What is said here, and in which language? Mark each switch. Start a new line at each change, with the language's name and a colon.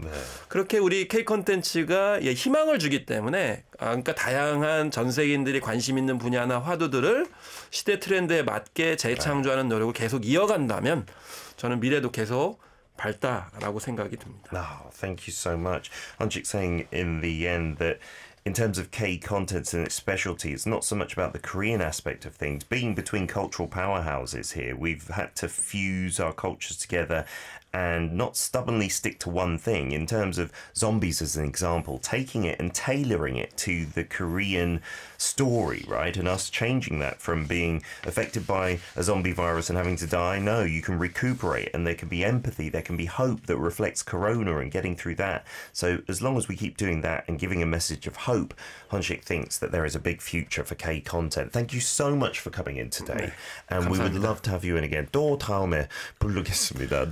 Korean: 네. 그렇게 우리 K-콘텐츠가 희망을 주기 때문에 그러니까 다양한 전 세계인들이 관심 있는 분야나 화두들을 시대 트렌드에 맞게 재창조하는 노력을 계속 이어간다면 저는 미래도 계속 밝다라고 생각이 듭니다.
English: Oh, thank you so much. Hanchik saying in the end that in terms of K-contents and its specialty, it's not so much about the Korean aspect of things. Being between cultural powerhouses here, we've had to fuse our cultures together and not stubbornly stick to one thing. In terms of zombies as an example, taking it and tailoring it to the Korean story, right? And us changing that from being affected by a zombie virus and having to die. No, you can recuperate and there can be empathy, there can be hope that reflects Corona and getting through that. So as long as we keep doing that and giving a message of hope, Hanchik thinks that there is a big future for K-content. Thank you so much for coming in today. Okay. And
Korean: 감사합니다.
English: We would love to have you in again.
Korean: 또 다음에 부르겠습니다.